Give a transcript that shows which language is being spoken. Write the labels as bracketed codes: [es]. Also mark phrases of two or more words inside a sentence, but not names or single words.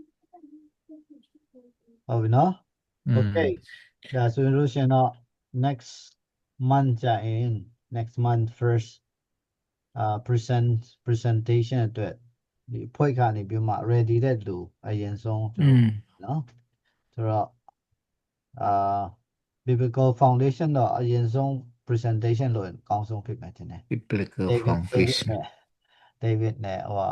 [my] ဟုတ်ပြီနော် Okay ဒါဆိုရင်လို့ရှိရင်တော့ [en] next month [my] ကြာရင် [en] next month first presentation [my] အတွက်ဒီအဖွဲ့ကနေပြီးမှ ready တဲ့လူအရင်ဆုံးကျွန်တော်နော်ဆိုတော့ [en] biblical foundation [my] တော့အရင်ဆုံး presentation လို့အကောင်းဆုံးဖြစ်မယ်ထင်တယ် [en] biblical David foundation [my] David နဲ့ဟိုဟာ